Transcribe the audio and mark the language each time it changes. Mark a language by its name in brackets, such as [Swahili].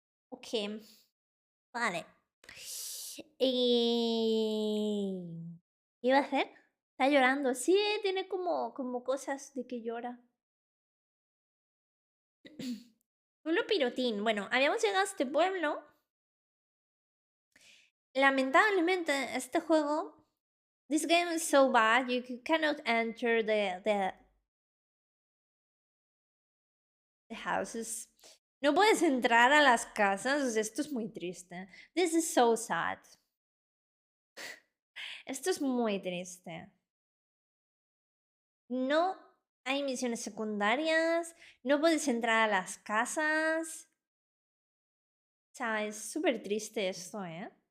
[Spanish] Ok, vale. Y... ¿Qué iba a hacer? Está llorando. Sí, tiene como cosas de que llora. Pueblo Pirotín. Bueno, habíamos llegado a este pueblo. Lamentablemente, este juego. [English] This game is so bad, you cannot enter the houses. [Spanish] No puedes entrar a las casas. Esto es muy triste. [English] This is so sad. [Spanish] Esto es muy triste. No hay misiones secundarias. No puedes entrar a las casas. O sea, es súper triste esto, ¿eh?